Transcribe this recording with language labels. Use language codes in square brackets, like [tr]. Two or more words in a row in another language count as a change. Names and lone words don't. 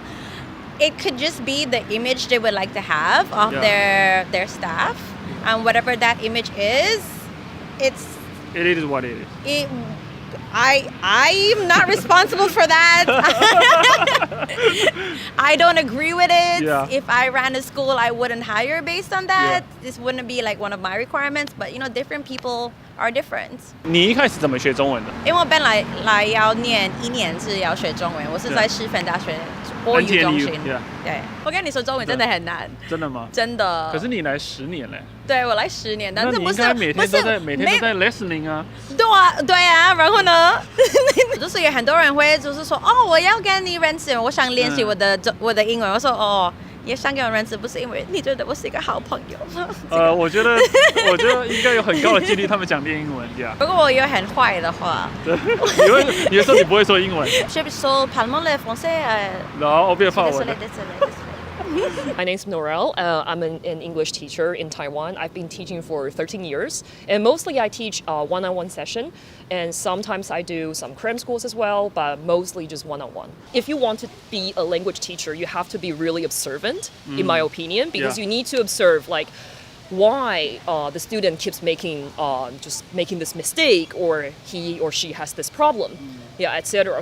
[en] It could just be the image they would like to have of their staff, and whatever that image is, it is what it is. I'm not responsible for that. I don't agree with it. Yeah. If I ran a school, I wouldn't hire based on that. Yeah. This wouldn't be like one of my requirements. But different people are different. [zh] 你一开始怎么学中文的？因為我本來要念1年是要學中文，我是在師範大學國語中心。 NTNU，對，我跟你說中文真的很難。真的嗎？真的。可是你來10年嘞。對，我來10年，但是不是那你應該每天都在 listening 啊。對啊，然後呢，就是有很多人會就是說，哦，我要跟你認識，我想練習我的英文。我說哦，也想跟我認識，不是因為你覺得我是一個好朋友。我覺得應該有很高的幾率他們講練英文呀。如果我有很壞的話，你說你不會說英文。 [fr] Je parle parlement le français. Non, on peut pas. [en] My name's Norel. I'm an English teacher in Taiwan. I've been teaching for 13 years, and mostly I teach one-on-one session, and sometimes I do some cram schools as well, but mostly just one-on-one. If you want to be a language teacher, you have to be really observant, in my opinion, because you need to observe like why the student keeps making this mistake, or he or she has this problem, etc.